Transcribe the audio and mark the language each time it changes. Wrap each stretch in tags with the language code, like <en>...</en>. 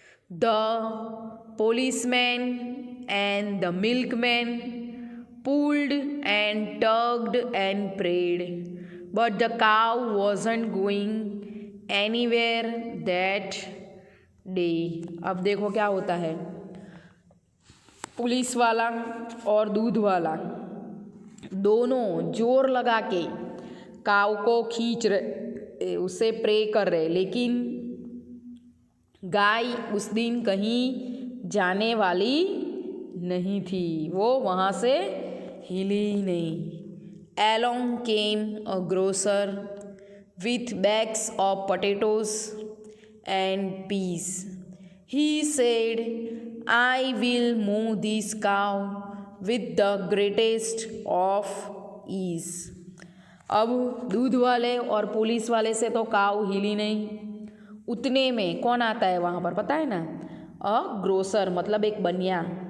<en>The policeman and the milkman pulled and tugged and prayed, but the cow wasn't going anywhere that day.</en> <hi>अब देखो क्या होता है। Police वाला और दूध वाला दोनों जोर लगा के काव को खींच रहे, उसे प्रे कर रहे, लेकिन गाय उस दिन कहीं जाने वाली नहीं थी, वो वहाँ से हिली ही नहीं।</hi> <en>Along came a grocer with bags of potatoes and peas. He said, I will move this cow with the greatest of ease.</en> <hi>अब दूध वाले और पुलिस वाले से तो काऊ हिली नहीं। उतने में कौन आता है वहाँ पर, पता है ना? ग्रोसर, मतलब एक बनिया।</hi>